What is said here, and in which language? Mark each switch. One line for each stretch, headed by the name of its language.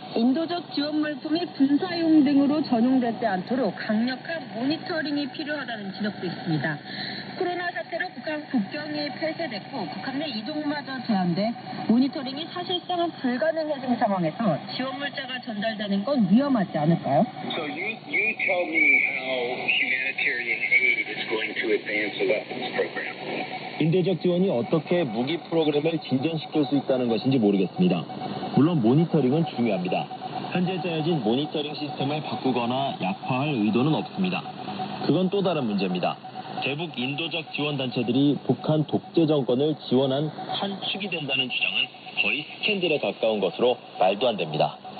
Korean: 인도적 지원 물품이 군사용 등으로 전용되지 않도록 강력한 모니터링이 필요하다는 지적도 있습니다. 코로나 사태로 북한 국경이 폐쇄됐고 북한 내 이동마저 제한돼 모니터링이 사실상은 불가능해진 상황에서 지원 물자가 전달되는 건 위험하지 않을까요?
English: so you tell me how humanitarian aid is going to advance a weapons program.
Korean: 인도적 지원이 어떻게 무기 프로그램을 진전시킬 수 있다는 것인지 모르겠습니다. 물론 모니터링은 중요합니다. 현재 짜여진 모니터링 시스템을 바꾸거나 약화할 의도는 없습니다. 그건 또 다른 문제입니다. 대북 인도적 지원 단체들이 북한 독재 정권을 지원한 한 축이 된다는 주장은 거의 스캔들에 가까운 것으로 말도 안 됩니다.